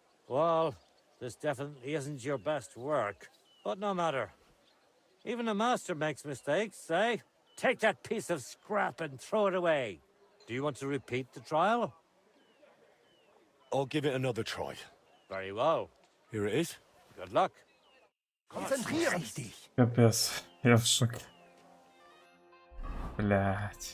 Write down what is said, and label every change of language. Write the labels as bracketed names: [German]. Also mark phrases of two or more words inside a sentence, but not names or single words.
[English] Well, this definitely isn't your best work. But no matter. Even a master makes mistakes, eh? Take that piece of scrap and throw it away. Do you want to repeat the trial? I'll give it another try. Very well. Here it is. Good luck. [German] Konzentrieren dich! [Russian] Капец, я в шоке. Блять.